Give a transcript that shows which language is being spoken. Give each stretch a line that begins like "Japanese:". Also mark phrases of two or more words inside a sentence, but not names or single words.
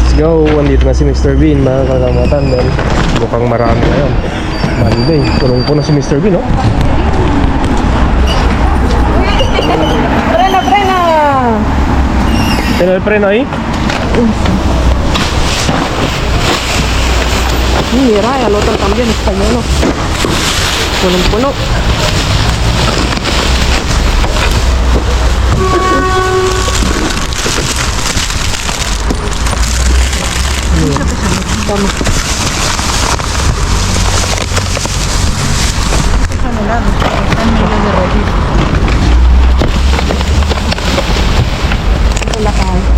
Filipino: go! Andito na si Mr. Bean, mga kagamatan. Dahil mukhang marami ngayon. Monday, punong-puno si Mr. Bean, no? Prena, prena!
Spanish: Tiene el freno ahí? Mira, el otro también está lleno.
Filipino: Punong-puno. Tama. Wala ka.